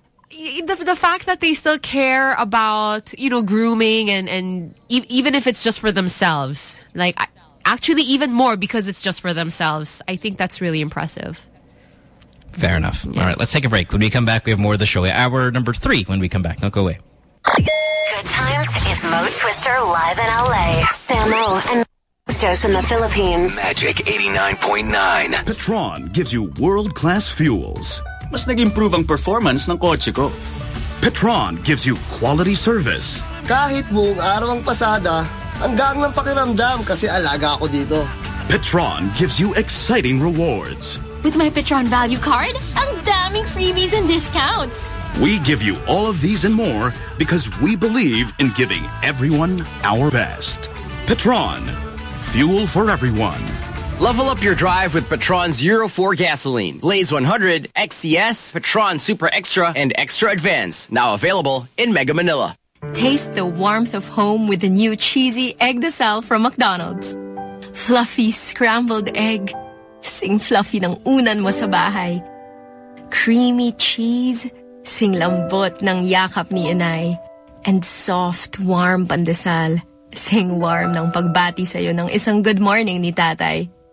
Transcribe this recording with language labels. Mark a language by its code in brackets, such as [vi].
[en] The fact that they still care about, you know, grooming and even if it's just for themselves, like, actually even more because it's just for themselves, I think that's really impressive. Fair enough. Yeah. All right, let's take a break. When we come back, we have more of the show. Hour number three when we come back. Don't go away. Good times. It's Mo Twister live in L.A. Sam O. and Joseph in the Philippines. Magic 89.9. Petron gives you world-class fuels. [tl] Mas nag-improve ang performance ng kotse ko. [en] Petron gives you quality service. [tl] Kahit buong araw ang pasada, hanggang ng pakiramdam kasi alaga ako dito. [en] Petron gives you exciting rewards. With my Petron Value Card, [tl] ang daming [en] freebies and discounts. We give you all of these and more because we believe in giving everyone our best. Petron, fuel for everyone. Level up your drive with Petron's Euro 4 gasoline. Blaze 100, XCS, Petron Super Extra, and Extra Advance. Now available in Mega Manila. Taste the warmth of home with the new cheesy egg de sal from McDonald's. Fluffy scrambled egg. [tl] Sing fluffy ng unan mo sa bahay. [en] Creamy cheese. [tl] Sing lambot ng yakap ni inay. [en] And soft, warm pandesal. [tl] Sing warm ng pagbati sa'yo ng isang good morning ni tatay.